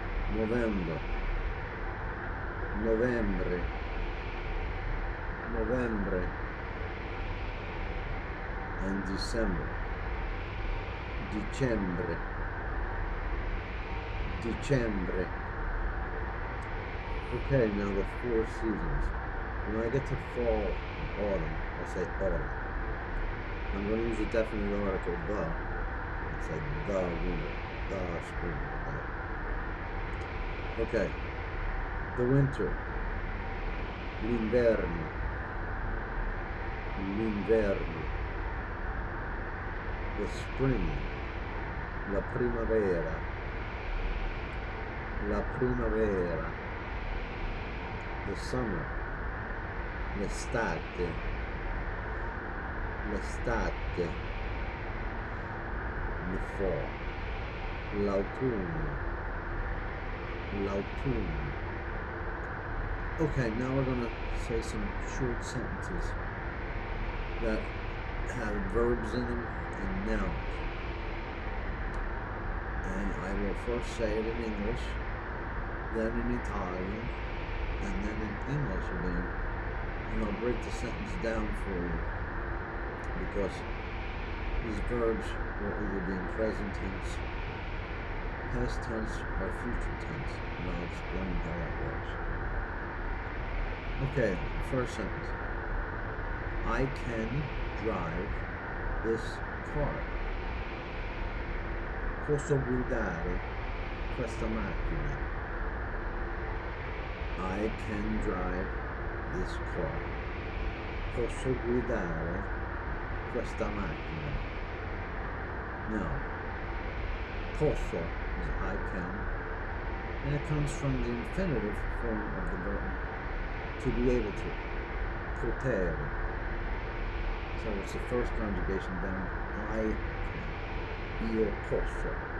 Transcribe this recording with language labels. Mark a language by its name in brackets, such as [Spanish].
[Italian] November, novembre, novembre. And December, dicembre, dicembre. [English] Okay, now the 4 seasons. When I get to fall, autumn, I'll say autumn. I'm going to use a definite article, the. It's like the winter, the spring. Okay, the winter, l'inverno, l'inverno. The spring, la primavera, la primavera. The summer, l'estate, l'estate. The fall, l'autunno, l'autunno. Okay, now we're going to say some short sentences that have verbs in them and nouns. And I will first say it in English, then in Italian, and then in English again. And I'll break the sentence down for you, because these verbs will either be in present tense, past tense, or future tense, and I'll explain how that works. Okay, first sentence. I can drive this car. [Italian] Posso guidare questa macchina. [English] I can drive this car. [Italian] Posso guidare questa macchina. [English] Now, posso is I can, and it comes from the infinitive form of the verb to be able to, potere. So it's the first conjugation down, I can, [Italian] io posso.